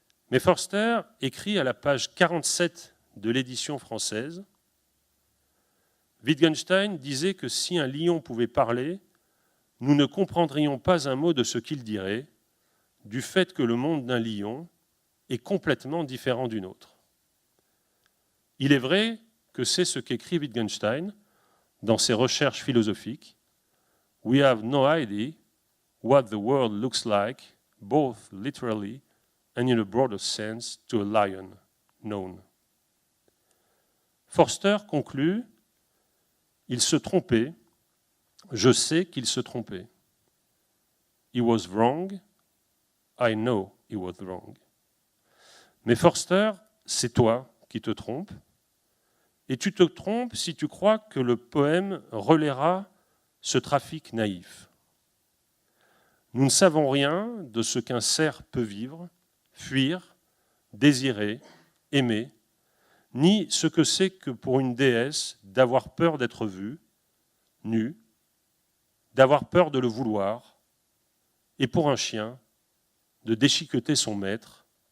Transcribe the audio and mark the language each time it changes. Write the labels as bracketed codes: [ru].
[fr] Mais Forster écrit à la page 47 de l'édition française, Wittgenstein disait que si un lion pouvait parler, nous ne comprendrions pas un mot de ce qu'il dirait, du fait que le monde d'un lion est complètement différent du nôtre. Il est vrai que c'est ce qu'écrit Wittgenstein dans ses recherches philosophiques. [en] We have no idea what the world looks like, both literally and in a broader sense, to a lion known. [fr] Forster conclut, il se trompait, je sais qu'il se trompait. [en] He was wrong, I know he was wrong. [fr] Mais Forster, c'est toi qui te trompes, et tu te trompes si tu crois que le poème relaiera ce trafic naïf. Nous ne savons rien de ce qu'un cerf peut vivre, fuir, désirer, aimer, ni ce que c'est que pour une déesse d'avoir peur d'être vue, nue, d'avoir peur de le vouloir, et pour un chien, de déchiqueter son maître.